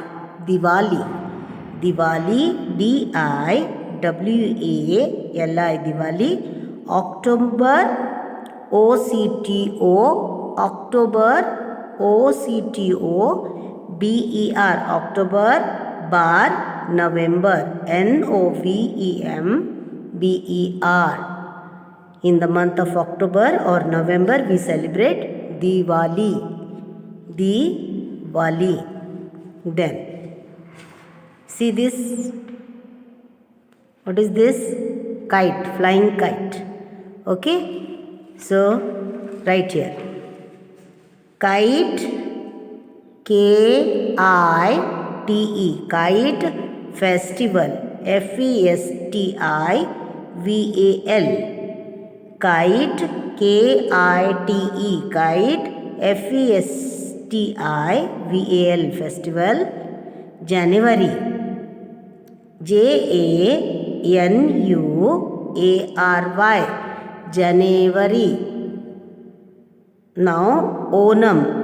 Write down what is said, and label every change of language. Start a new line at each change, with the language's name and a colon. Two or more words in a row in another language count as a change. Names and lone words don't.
English: दिवाली. दिवाली. DIWALI. दिवाली. अक्टूबर. OCTO. अक्टूबर. OCTO. BER. अक्टूबर. बार. नवंबर. NOVEMBER. In the month of October or November, we celebrate Diwali. Diwali. Then, see this. What is this? Kite, flying kite. Okay? So, right here. Kite, KITE. Kite festival. FESTIVAL. Kite, KITE. Kite, FESTIVAL. Festival. January. JANUARY. January. Now Onam.